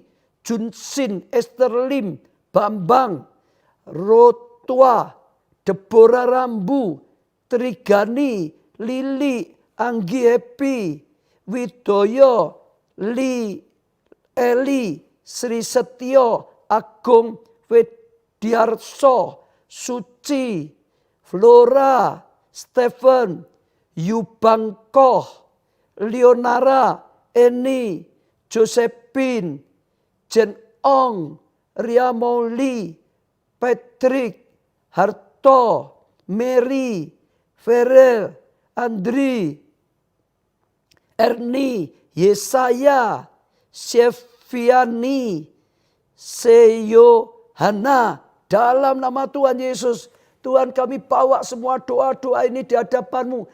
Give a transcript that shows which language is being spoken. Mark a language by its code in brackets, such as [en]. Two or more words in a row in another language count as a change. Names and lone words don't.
[id] Junsin, Esther Lim, Bambang, Rotua, Deborah Rambu, Trigani, Lili, Anggi Happy, Widoyo, Li, Eli, Sri Setio, Agung, Wediarso, Suci, Flora, Stephen, Yubangkoh, Leonara, Eni, Josephine, Jen Ong, Ria Mauli, Patrick, Harto, Mary, Ferel, Andri, Erni, Yesaya, Sefiani, Seyohana. Dalam nama Tuhan Yesus, Tuhan kami bawa semua doa-doa ini di hadapan-Mu.